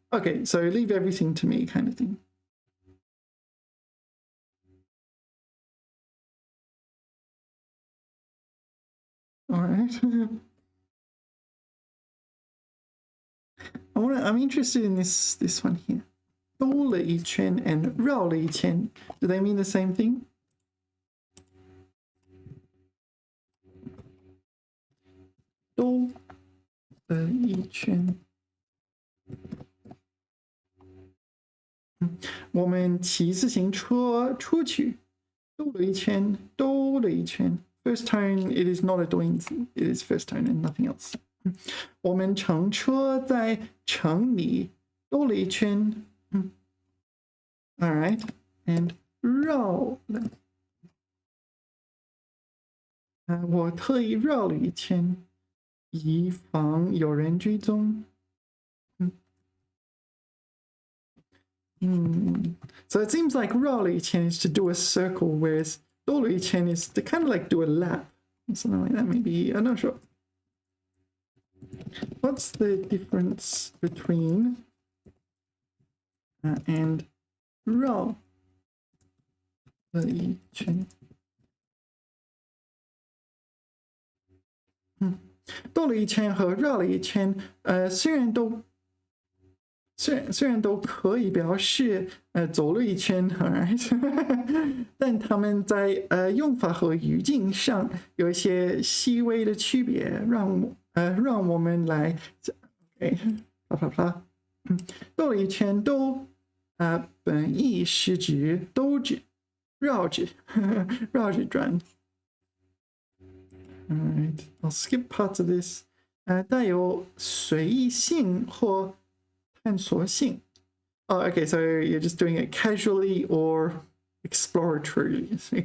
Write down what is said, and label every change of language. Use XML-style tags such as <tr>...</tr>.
<en>Okay, so leave everything to me kind of thing. All right. I'm interested in this one here.</en> <zh>兜了一圈 and 绕了一圈.</zh> <en>Do they mean the same thing?</en> <zh>兜了一圈. 我们骑自行车出去，兜了一圈，兜了一圈。</zh> <en>First tone, it is not a 多音字, it is first tone and nothing else.</en> <zh>我们乘车在城里兜了一圈。</zh> <en>All right, and 绕了。</en> <zh>我特意绕了一圈，以防有人追踪。</zh> <en>So it seems like 绕了一圈 is to do a circle, whereas 兜了一圈 is to kind of like do a lap. Something like that, maybe. I'm not sure. What's the difference between and 绕了一圈？</en> <zh>兜了一圈和绕了一圈，虽然都可以表示走了一圈 ，alright， 但他们在用法和语境上有一些细微的区别，让我们来啪啪啪，兜了一圈都本意是指兜着、绕着、绕着转。</zh> <en>Alright, I'll skip parts of this.</en> <zh>带有随意性或探索性.</zh> <en>Oh, okay, so you're just doing it casually or exploratorily.</en>